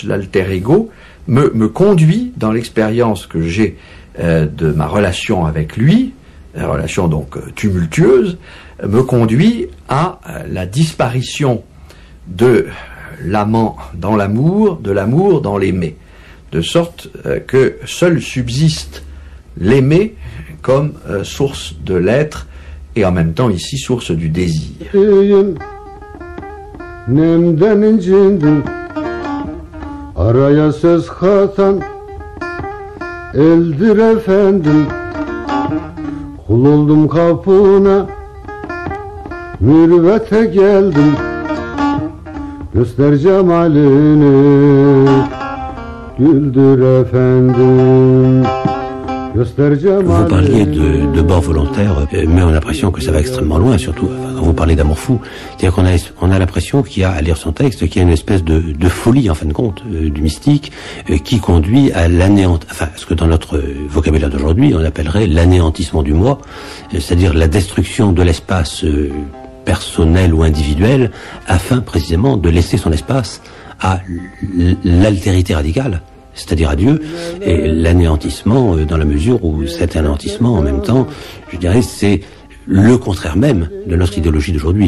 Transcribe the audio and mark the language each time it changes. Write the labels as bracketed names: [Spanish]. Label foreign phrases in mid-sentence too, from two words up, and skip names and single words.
[French] l'alter ego, me conduit dans l'expérience que j'ai de ma relation avec lui, la relation donc tumultueuse, me conduit à la disparition de l'amant dans l'amour, de l'amour dans l'aimer, de sorte que seul subsiste l'aimer comme source de l'être et en même temps ici source du désir. [Turkish] Nemden incindim, araya söz katan, eldir efendim, kul oldum kapına, mürvete geldim, göster cemalini, güldür efendim. [French] Vous parliez de bord volontaire, mais on a l'impression que ça va extrêmement loin, surtout quand vous parlez d'amour fou. C'est-à-dire qu'on a l'impression qu'il y a, à lire son texte, qu'il y a une espèce de folie, en fin de compte, du mystique, qui conduit à enfin, ce que dans notre vocabulaire d'aujourd'hui, on appellerait l'anéantissement du moi, c'est-à-dire la destruction de l'espace personnel ou individuel, afin précisément de laisser son espace à l'altérité radicale, c'est-à-dire à Dieu, et l'anéantissement dans la mesure où cet anéantissement, en même temps, je dirais, c'est le contraire même de notre idéologie d'aujourd'hui.